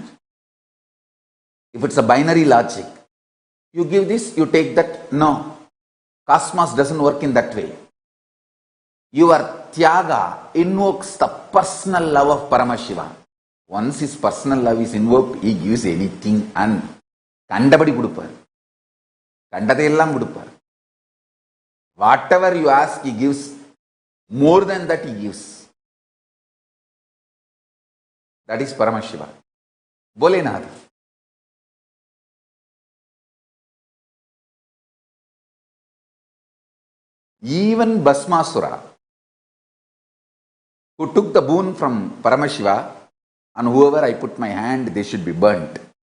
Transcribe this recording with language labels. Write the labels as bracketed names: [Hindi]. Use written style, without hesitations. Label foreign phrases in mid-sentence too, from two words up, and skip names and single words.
[English] If it's a binary logic, you give this, you take that. No. Cosmos doesn't work in that way. Your Tyaga invokes the personal love of Paramashiva. Once his personal love is invoked, he gives anything and [Tamil] கண்டபடி கொடுப்பார். கண்டதெல்லாம் கொடுப்பார். [English] Whatever you ask, he gives. More than that, he gives. That is Paramashiva. Bolenath. Even Bhasmasura, who took the boon from Paramashiva, and whoever I put my hand, they should be burnt.